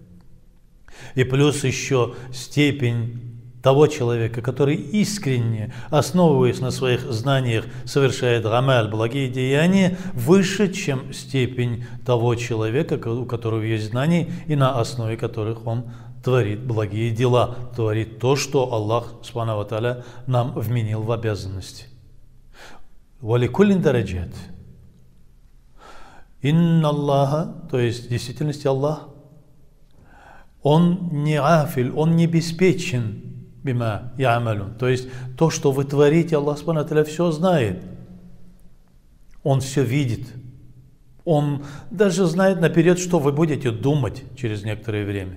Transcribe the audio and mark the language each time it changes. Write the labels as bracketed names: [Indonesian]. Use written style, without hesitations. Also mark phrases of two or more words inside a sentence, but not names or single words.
[Russian] И плюс еще степень того человека, который искренне, основываясь на своих знаниях, совершает амаль, благие деяния, выше, чем степень того человека, у которого есть знания, и на основе которых он творит благие дела, творит то, что Аллах [Arabic] سبحانه وتعالى [Russian] нам вменил в обязанности. [Arabic] «ولكل درجات». «إن الله», [Russian] то есть в действительности Аллах, Он не афиль, Он не беспечен [Arabic] بما يعملون. [Russian] То есть то, что вы творите, Аллах [Arabic] سبحانه وتعالى [Russian] все знает. Он все видит. Он даже знает наперед, что вы будете думать через некоторое время.